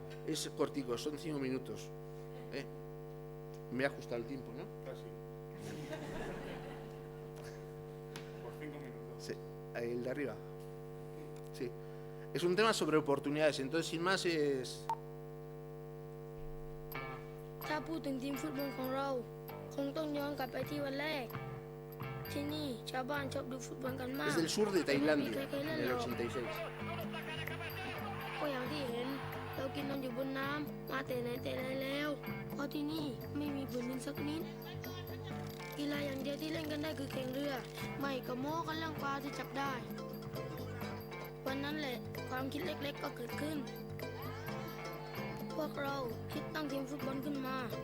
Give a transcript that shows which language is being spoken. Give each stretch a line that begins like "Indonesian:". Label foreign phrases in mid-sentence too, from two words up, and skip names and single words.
Spanish: Es cortico, son 5 minutos. Me ha ajustado el tiempo, ¿no? Casi. Por 5 minutos. Sí, ahí el de arriba. Sí. Es un tema sobre oportunidades, entonces sin más es...
Thai: ถ้าพูดถึงทีมฟุตบอลของเราคงต้องย้อนกลับไปที่วันแรกที่นี่ชาวบ้านชอบดูฟุตบอลกันมาก
Spanish: Es del sur de Tailandia, en el 86.
Thai: ก็อย่างที่เห็นเรากินนอนอยู่บนน้ำมาแต่ไหนแต่ไรแล้วเพราะที่นี่ไม่มีพื้นดินสักนิดกีฬาอย่างเดียวที่เล่นกันได้คือแข่งเรือไม่ก็โม้กันเรื่องปลาที่จับได้วันนั้นแหละความคิดเล็กๆก็เกิดขึ้นพวกเราคิดตั้งทีมฟุตบอลขึ้นมา